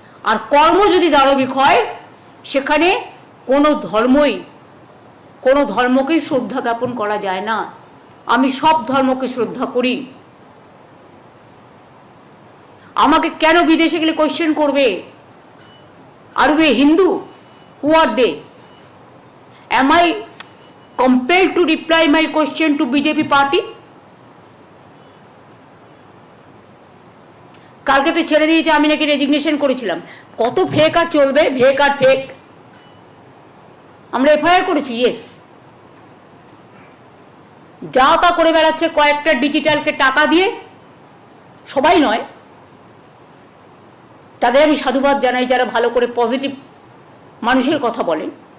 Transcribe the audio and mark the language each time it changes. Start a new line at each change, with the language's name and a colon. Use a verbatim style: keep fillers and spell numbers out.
Bangla: আর কর্ম যদি দানবিক হয়, সেখানে কোনো ধর্মই কোনো ধর্মকেই শ্রদ্ধা জ্ঞাপন করা যায় না। আমি সব ধর্মকে শ্রদ্ধা করি। আমাকে কেন বিদেশে গেলে কোয়েশ্চেন করবে,
English: Are we Hindu, who are they? Am I compelled to reply my question to BJP party?
Bangla: কালকে তো ছেড়ে দিয়েছে, আমি নাকি রেজিগনেশন করেছিলাম। কত ফেক আর চলবে, ফেক আর ফেক। আমরা এফআইআর করেছি, ইয়েস। যা তা করে বেড়াচ্ছে কয়েকটা ডিজিটালকে টাকা দিয়ে, সবাই নয়, তাদের আমি সাধুবাদ জানাই যারা ভালো করে পজিটিভ মানুষের কথা বলেন।